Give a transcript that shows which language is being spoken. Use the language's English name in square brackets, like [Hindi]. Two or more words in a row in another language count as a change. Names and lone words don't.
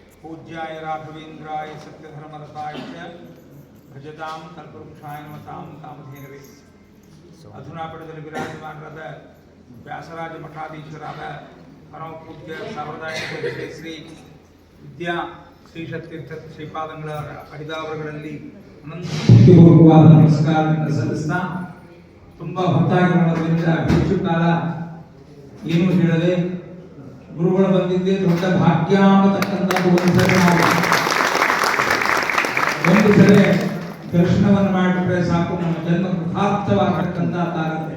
[Sanskrit] पूज्याय राघवेन्द्राय सत्यधर्मरताय च भजतां कल्पवृक्षाय नमतां कामधेनवे अधुना पटದಲ್ಲಿ [Kannada] ವಿರಾಜಮಾನರಾದ ವ್ಯಾಸರಾಜ ಮಠಾಧೀಶರಾದ ಪರಮ ಪೂಜ್ಯ ಸಾಂಪ್ರದಾಯಿಕ ಶ್ರೀ ವಿದ್ಯಾ ಶ್ರೀಶತೀರ್ಥ ಶ್ರೀಪಾದಂಗಳ ಅಡಿದಾವರಗಳಲ್ಲಿ ಅನಂತಪೂರ್ವಕವಾದ ನಮಸ್ಕಾರವನ್ನು ಸಲ್ಲಿಸ್ತಾ ತುಂಬಾ ಹೊತ್ತಾಗಿರೋದ್ರಿಂದ ಹೆಚ್ಚು ಕಾಲ ಏನು ಹೇಳದೆ ಗುರುಗಳು ಬಂದಿದ್ದೇ ದೊಡ್ಡ ಭಾಗ್ಯ ಅನ್ನತಕ್ಕಂಥ ಒಂದು ಸಲ ದರ್ಶನವನ್ನು ಮಾಡಿಬಿಟ್ರೆ ಸಾಕು ನಮ್ಮ ಜನ್ಮ ಕೃತಾರ್ಥವಾಗತಕ್ಕಂಥದ್ದಾಗುತ್ತೆ.